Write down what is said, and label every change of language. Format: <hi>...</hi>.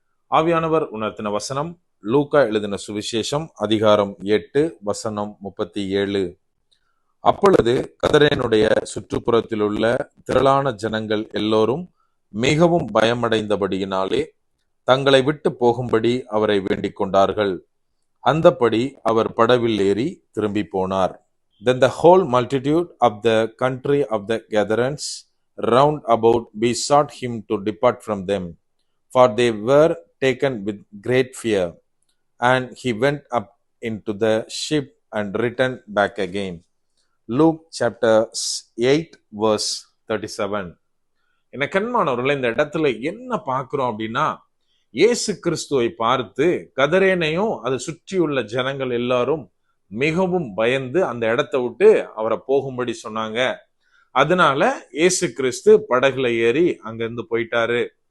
<ta>ஆவியானவர் உணர்த்தின வசனம் லூக்கா எழுதின சுவிசேஷம் அதிகாரம் 8 வசனம் 37. அப்பொழுது கதரேனுடைய சுற்றுப்புறத்தில் உள்ள திரளான ஜனங்கள் எல்லோரும் மிகவும் பயமடைந்தபடியினாலே தங்களை விட்டு போகும்படி அவரை வேண்டிக் கொண்டார்கள். அந்தப்படி அவர் படவில் ஏறி திரும்பி போனார்.</ta> <en>Then the whole multitude of the country of the Gadarenes round about besought him to depart from them, for they were taken with great fear. And he went up into the ship and returned back again. Luke chapter 8 verse 37.</en> <ta>என்ன கண்மானவர்களே, இந்த இடத்துல என்ன பார்க்கிறோம் அப்படின்னா, இயேசு கிறிஸ்துவை பார்த்து கதரேனையும் அதை சுற்றியுள்ள ஜனங்கள் எல்லாரும் மிகவும் பயந்து அந்த இடத்தை விட்டு அவரை போகும்படி சொன்னாங்க. அதனால இயேசு கிறிஸ்து படகுல ஏறி அங்கிருந்து போயிட்டாரு.</ta>